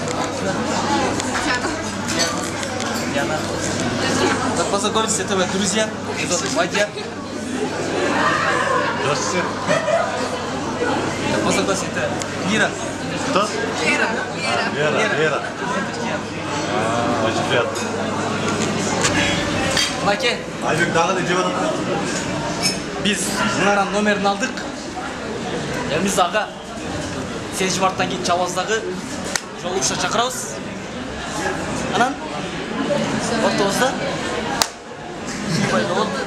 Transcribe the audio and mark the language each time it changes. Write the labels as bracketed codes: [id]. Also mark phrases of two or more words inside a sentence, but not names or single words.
[ru] Яна. Так, познакомьтесь, это мои друзья. Меня зовут Мадьяр. Здравствуйте. Так, познакомьтесь, это Лера. Кто? Лера. Очень приятно. [ky] Мынакей. Айбек дагы да жеп атат. Биз мынанын номерин алдык. Биз ага 8 марттан кийин Чалбаздагы жолугушка чакырабыз. Анан ортобузда пайда болот.